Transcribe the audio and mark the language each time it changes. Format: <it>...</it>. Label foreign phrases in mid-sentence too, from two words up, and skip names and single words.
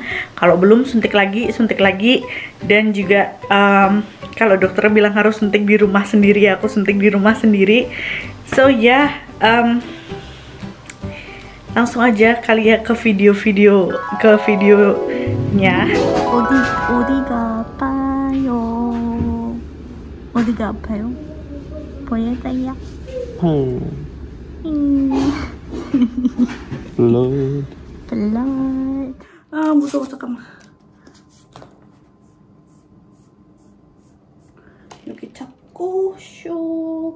<id>Kalau belum, suntik lagi. Dan juga kalau dokter bilang harus suntik di rumah sendiri, aku suntik di rumah sendiri. So ya, langsung aja kali ya ke videonya.</id> <ko>어디가 아파요? 어디가 아파요? 보여줘요.</ko> <en>Blood. Blood.</en> <ko>아 무서워 잠깐만. 여기 잡고 슉.</ko>